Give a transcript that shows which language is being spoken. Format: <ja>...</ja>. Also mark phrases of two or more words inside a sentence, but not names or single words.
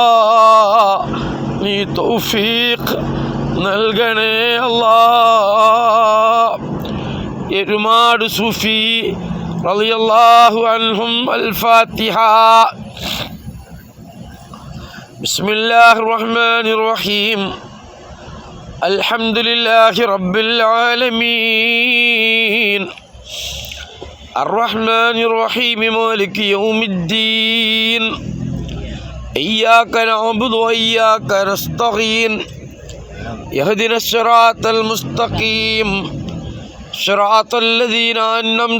<ml>നീ തൗഫീഖ് നൽകണേ അല്ലാ. എരുമാട് സൂഫി</ml> <ar>رضي الله عنهم. الفاتحة. بسم الله الرحمن الرحيم الحمد لله رب العالمين الرحمن الرحيم مالك يوم الدين إياك نعبد وإياك نستعين يهدنا الصراط المستقيم صراط الذين أنعمت</ar>